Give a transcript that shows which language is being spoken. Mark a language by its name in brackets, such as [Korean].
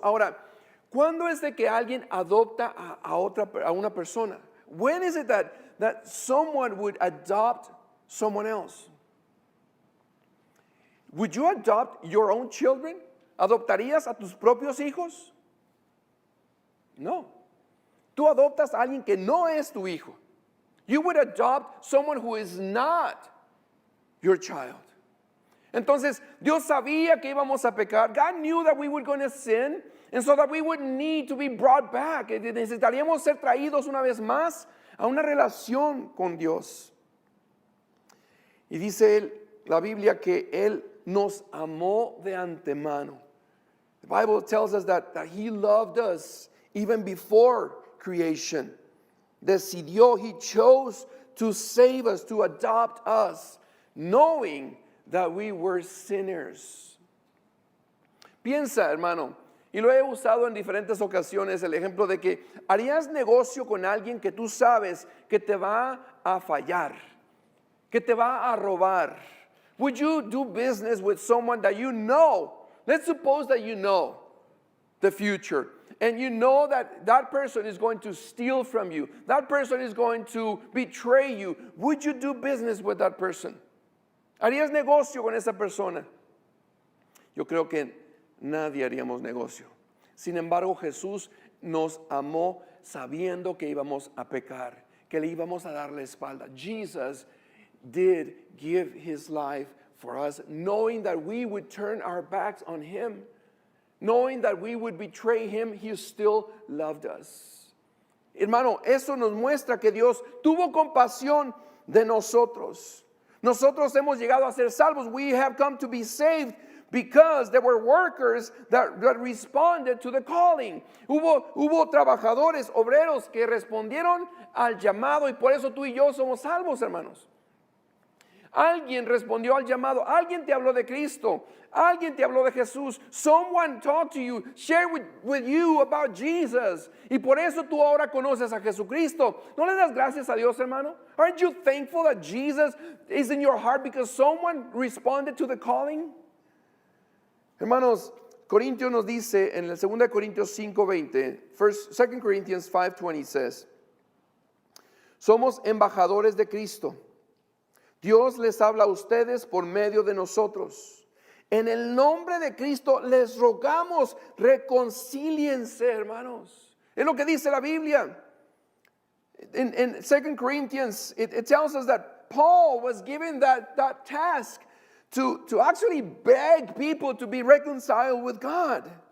[Spanish] Ahora, ¿cuándo es de que alguien adopta a una persona? [English] When is it that someone would adopt someone else? Would you adopt your own children? [Spanish] ¿Adoptarías a tus propios hijos? No. Tú adoptas a alguien que no es tu hijo. [English] You would adopt someone who is not your child. [Spanish] Entonces, Dios sabía que íbamos a pecar. [English] God knew that we were going to sin, and so that we would need to be brought back. [Spanish] Necesitaríamos ser traídos una vez más a una relación con Dios. Y dice la Biblia que Él nos amó de antemano. [English] The Bible tells us that He loved us even before creation. [Spanish] Decidió, [English] He chose to save us, to adopt us, knowing that we were sinners. [Spanish] Piensa, hermano, y lo he usado en diferentes ocasiones, el ejemplo de que harías negocio con alguien que tú sabes que te va a fallar, que te va a robar. [English] Would you do business with someone that you know? Let's suppose that you know the future, and you know that that person is going to steal from you. That person is going to betray you. Would you do business with that person? [Spanish] ¿Harías negocio con esa persona? Yo creo que nadie haríamos negocio. Sin embargo, Jesús nos amó sabiendo que íbamos a pecar, que le íbamos a dar la espalda. [English] Jesus did give His life for us, knowing that we would turn our backs on Him, knowing that we would betray Him. He still loved us. [Spanish] Hermano, eso nos muestra que Dios tuvo compasión de nosotros. Nosotros hemos llegado a ser salvos. [English] We have come to be saved because there were workers that responded to the calling. [Spanish] Hubo trabajadores, obreros que respondieron al llamado, y por eso tú y yo somos salvos, hermanos. Alguien respondió al llamado. Alguien te habló de Cristo. Alguien te habló de Jesús. [English] Someone talked to you, shared with you about Jesus. [Spanish] Y por eso tú ahora conoces a Jesucristo. ¿No le das gracias a Dios, hermano? [English] Aren't you thankful that Jesus is in your heart because someone responded to the calling? [Spanish] Hermanos, Corintios nos dice en el 2 Corintios 5:20, [English] 2 Corinthians 5:20 says, [Spanish] somos embajadores de Cristo. Dios les habla a ustedes por medio de nosotros. En el nombre de Cristo les rogamos, reconcíliense, hermanos. Es lo que dice la Biblia. [English] In 2 Corinthians, it tells us that Paul was given that task to actually beg people to be reconciled with God.